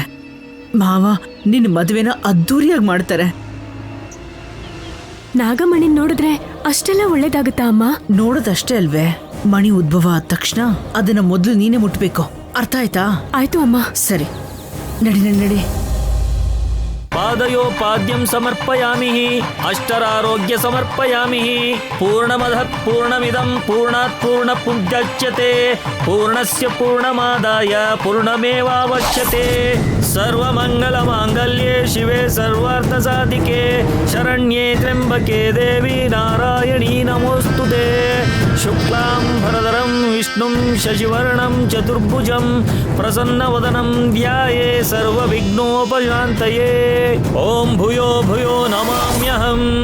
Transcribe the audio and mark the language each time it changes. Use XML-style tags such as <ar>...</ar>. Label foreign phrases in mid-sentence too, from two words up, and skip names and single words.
<kn>ಮಾವ ನಿನ್ನ ಮದುವೆನ ಅದ್ದೂರಿಯಾಗಿ ಮಾಡ್ತಾರೆ. ನಾಗಮಣಿ ನೋಡಿದ್ರೆ ಅಷ್ಟೆಲ್ಲ ಒಳ್ಳೇದಾಗುತ್ತಾ ಅಮ್ಮ? ನೋಡೋದಷ್ಟೇ ಅಲ್ವೇ, ಮಣಿ ಉದ್ಭವ ಆದ ತಕ್ಷಣ ಅದನ್ನ ಮೊದಲು ನೀನೇ ಮುಟ್ಬೇಕು. ಅರ್ಥ ಆಯ್ತಾ? ಆಯ್ತು ಅಮ್ಮ. ಸರಿ, ನಡಿ ನಡಿ ನಡಿ.</kn> <sa>ಪಾದಯೋಪಾದ್ಯಂ ಸಮರ್ಪಯಾಮಿ ಅಷ್ಟರಾರೋಗ್ಯ ಸಮರ್ಪಯಾಮಿ. ಪೂರ್ಣಮದಃ ಪೂರ್ಣಮಿದಂ ಪೂರ್ಣಾತ್ ಪೂರ್ಣಮುದಚ್ಯತೆ ಪೂರ್ಣಸ್ಯ ಪೂರ್ಣಮಾದಾಯ ಪೂರ್ಣಮೇವಾವಶ್ಯತೆ. ಸರ್ವಮಂಗಲಮಾಂಗಲ್ಯೆ ಶಿವೆ ಸರ್ವಾರ್ಥಸಾಧಿಕೆ ಶರಣ್ಯೇ ತ್ರ್ಯಂಬಕೆ ದೇವಿ ನಾರಾಯಣೀ ನಮೋಸ್ತುತೆ. ಶುಕ್ಲಾಂಬರಧರಂ ವಿಷ್ಣುಂ ಶಶಿವರ್ಣಂ ಚತುರ್ಭುಜಂ ಪ್ರಸನ್ನವದನಂ ಧ್ಯಾಯೇ ಸರ್ವವಿಘ್ನೋಪಶಾಂತಯೇ. ಓಂ ಭೂಯೋ ಭೂಯೋ ನಮಾಮ್ಯಹಂ.</sa>